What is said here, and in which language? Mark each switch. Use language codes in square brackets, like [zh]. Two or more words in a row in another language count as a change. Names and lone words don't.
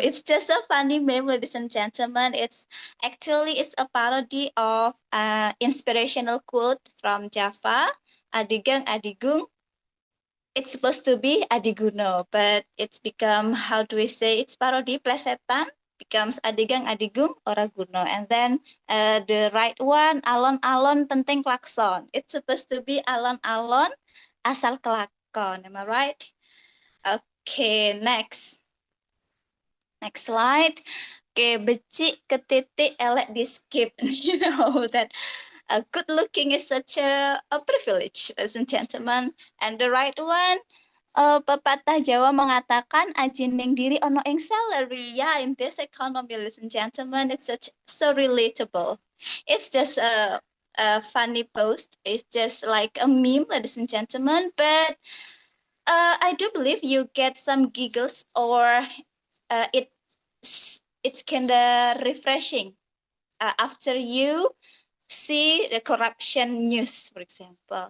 [en] It's just a funny meme, ladies and gentlemen. It's a parody of an inspirational quote from Java. [jv] Adigang Adigung. [en] It's supposed to be Adiguno, but it's become, how do we say, it's parody, plesetan, becomes [jv] Adigang Adigung Oraguno. [en] And then the right one, [jv] alon-alon penting klakson. [en] It's supposed to be [jv] alon-alon asal kelakon. [en] Am I right? Okay, next slide. [jv] Okay, becik ketitik elek di skip. [en] You know that good looking is such a privilege, ladies and gentlemen. And the right one, [id] pepatah Jawa mengatakan [jv] ajin ning diri ono ing salary. [en] Yeah, in this economy, ladies and gentlemen, it's so relatable. It's just a funny post. It's just like a meme, ladies and gentlemen. But I do believe you get some giggles, or it's kind of refreshing after you see the corruption news, for example.